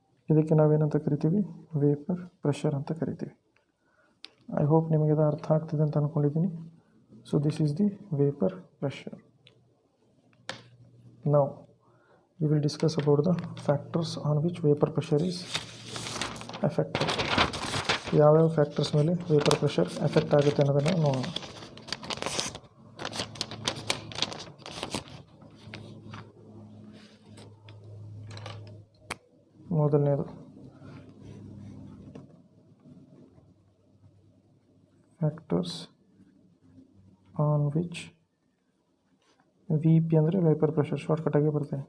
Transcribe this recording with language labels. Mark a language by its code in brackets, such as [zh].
[kn] ಇದಕ್ಕೆ ನಾವೇನಂತ ಕರಿತೀವಿ? ವೇಪರ್ ಪ್ರೆಷರ್ ಅಂತ ಕರಿತೀವಿ. [en] I hope [kn] ನಿಮಗೆ ಅದು ಅರ್ಥ ಆಗ್ತಿದೆ ಅಂತ ಅಂದ್ಕೊಂಡಿದ್ದೀನಿ. [en] So this is the vapour pressure. Now we will discuss about the factors on which vapor pressure is affected. [kn] ಯಾವ್ಯಾವ ಫ್ಯಾಕ್ಟರ್ಸ್ ಮೇಲೆ ವೇಪರ್ ಪ್ರೆಷರ್ ಎಫೆಕ್ಟ್ ಆಗುತ್ತೆ ಅನ್ನೋದನ್ನು ನೋಡೋಣ. ಮೊದಲನೇದು [en] factors on which V P [kn] ಅಂದರೆ ವೇಪರ್ ಪ್ರೆಷರ್, ಶಾರ್ಟ್ಕಟಾಗಿ ಬರುತ್ತೆ.